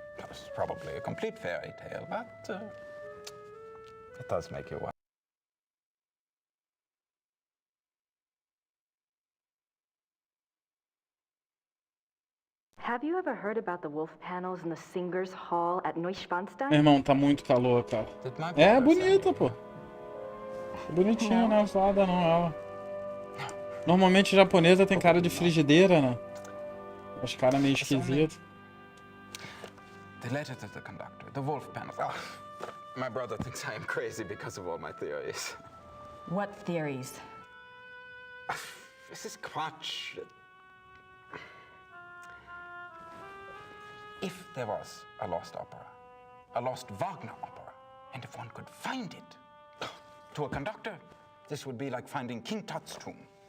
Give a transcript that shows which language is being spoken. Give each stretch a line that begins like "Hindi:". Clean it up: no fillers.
English: It's probably a complete fairy tale, but it does make you wonder. Have you ever heard about the wolf panels in the Singers' Hall at Neuschwanstein?
Portuguese: Meu irmão, tá muito calor, cara.
English: Did my
Portuguese: É
English: brother say-
Portuguese: bonita, pô. É bonitinha, não é zoada não, ela. Normalmente japonesa tem cara de frigideira, né? Os caras meio esquisitos.
English: The letter to the conductor, the wolf panels. Ah, my brother thinks I am crazy because of all my theories. What theories? This is Quatsch. If there was a lost opera, a lost Wagner opera, and if one could find it, to a conductor, this would be like finding King Tut's tomb.